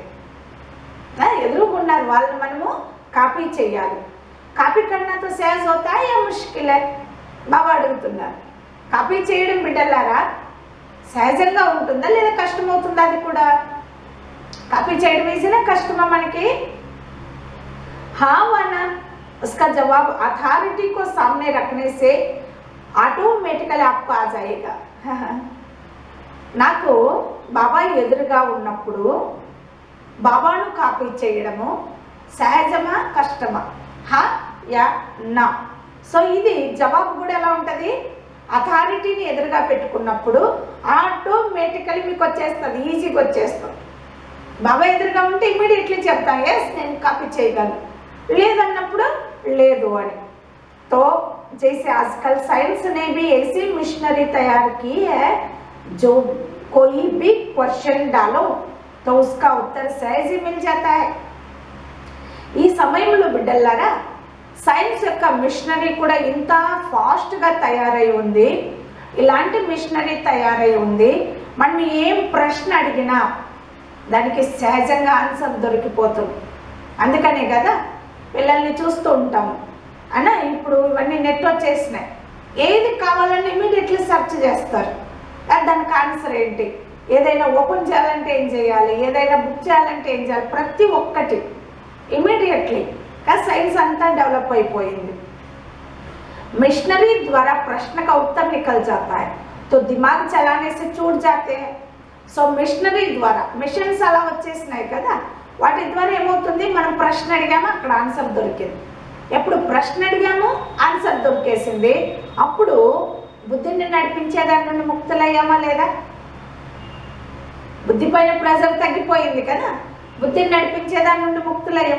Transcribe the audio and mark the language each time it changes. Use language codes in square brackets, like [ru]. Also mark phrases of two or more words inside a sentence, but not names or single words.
[te] ఎదురుగా ఉన్నారు వాళ్ళని మనము కాపీ చేయాలి. [hi] कॉपी करना तो सहज होता या मुश्किल [te] బాబా అడుగుతున్నారు. కాపీ చేయడం బిడ్డలారా సహజంగా ఉంటుందా లేదా కష్టమవుతుందా? అది కూడా కాపీ చేయడం ఈజీనా కష్టమా మనకి? [hi] हाँ वाना, उसका जवाब अथॉरिटी को सामने रखने से ऑटोमेटिकली आपको आ जाएगा. [te] నాకు బాబా ఎదురుగా ఉన్నప్పుడు బాబాను కాపీ చేయడము సహజమా కష్టమా? [hi] हाँ या ना? [te] సో ఇది జవాబు కూడా ఎలా ఉంటుంది? అథారిటీని ఎదురుగా పెట్టుకున్నప్పుడు ఆటోమేటికలీ మీకు వచ్చేస్తుంది, ఈజీగా వచ్చేస్తుంది. బాబా ఎదురుగా ఉంటే ఇమ్మీడియట్లీ చెప్తాను ఎస్ నేను కాపీ చేయగలను, లేదన్నప్పుడు లేదు అని. [hi] तो जैसे आजकल साइंस ने भी ऐसी मिशनरी तैयार की है जो कोई भी क्वेश्चन डालो तो उसका उत्तर सहज ही मिल जाता है. [te] ఈ సమయంలో బిడ్డలారా సైన్స్ యొక్క మిషనరీ కూడా ఇంత ఫాస్ట్గా తయారై ఉంది, ఇలాంటి మిషనరీ తయారై ఉంది. మనం ఏం ప్రశ్న అడిగినా దానికి సహజంగా ఆన్సర్ దొరికిపోతుంది. అందుకనే కదా పిల్లల్ని చూస్తూ ఉంటాము అన్న, ఇప్పుడు ఇవన్నీ నెట్ వచ్చేసినాయి, ఏది కావాలని [en] immediately search [te] చేస్తారు, దానికి ఆన్సర్ ఏంటి, ఏదైనా ఓపెన్ చేయాలంటే ఏం చేయాలి, ఏదైనా బుక్ చేయాలంటే ఏం చేయాలి, ప్రతి ఒక్కటి ఇమీడియట్లీ. కానీ సైన్స్ అంతా డెవలప్ అయిపోయింది. [hi] मिशनरी द्वारा प्रश्न का उत्तर निकल जाता है तो दिमाग चलाने से छूट जाते हैं. [te] సో మిషనరీ ద్వారా మిషన్స్ అలా వచ్చేసినాయి కదా, వాటి ద్వారా ఏమవుతుంది, మనం ప్రశ్న అడిగామో అక్కడ ఆన్సర్ దొరికింది. ఎప్పుడు ప్రశ్న అడిగామో ఆన్సర్ దొరికేసింది, అప్పుడు బుద్ధిని నడిపించేదాని నుండి ముక్తులయ్యామా లేదా? బుద్ధి పైన ప్రెజర్ తగ్గిపోయింది కదా, బుద్ధిని నడిపించేదాని నుండి ముక్తులయ్యాం.